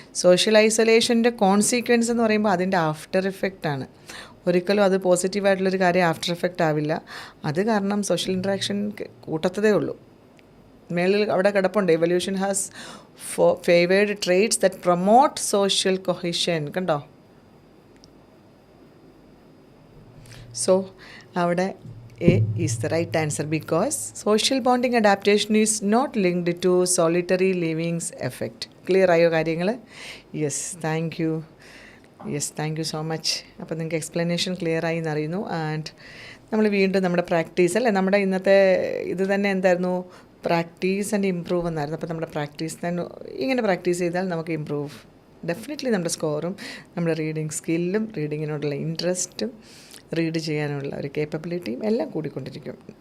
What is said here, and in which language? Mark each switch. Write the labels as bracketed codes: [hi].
[ml] Social ഐസൊലേഷൻ്റെ കോൺസീക്വൻസ് എന്ന് പറയുമ്പോൾ അതിൻ്റെ ആഫ്റ്റർ ഇഫക്റ്റാണ്. ഒരിക്കലും അത് പോസിറ്റീവായിട്ടുള്ളൊരു കാര്യം ആഫ്റ്റർ ഇഫക്റ്റ് ആവില്ല. അത് കാരണം സോഷ്യൽ ഇൻട്രാക്ഷൻ കൂട്ടത്തതേ ഉള്ളൂ. മേളിൽ അവിടെ കിടപ്പുണ്ട്, [en] evolution has favoured traits that promote social cohesion, [ml] കണ്ടോ. [en] So അവിടെ A is the right answer because social bonding adaptation is not linked to solitary living's effect. Clear [ml] ആയോ കാര്യങ്ങൾ? [en] Yes, thank you. Yes, thank you so much. [ml] അപ്പോൾ നിങ്ങൾക്ക് explanation clear ആയി എന്നറിയുന്നു. And നമ്മൾ വീണ്ടും നമ്മുടെ പ്രാക്ടീസ് അല്ലേ, നമ്മുടെ ഇന്നത്തെ ഇത് തന്നെ എന്തായിരുന്നു, [en] practice and improve [ml] എന്നായിരുന്നു. അപ്പോൾ നമ്മുടെ പ്രാക്ടീസ് തന്നെ ഇങ്ങനെ പ്രാക്ടീസ് ചെയ്താൽ നമുക്ക് ഇമ്പ്രൂവ് ഡെഫിനറ്റ്ലി നമ്മുടെ സ്കോറും നമ്മുടെ റീഡിങ് സ്കില്ലും റീഡിങ്ങിനോടുള്ള ഇൻട്രസ്റ്റും റീഡ് ചെയ്യാനുള്ള ഒരു കേപ്പബിലിറ്റിയും എല്ലാം കൂടിക്കൊണ്ടിരിക്കും.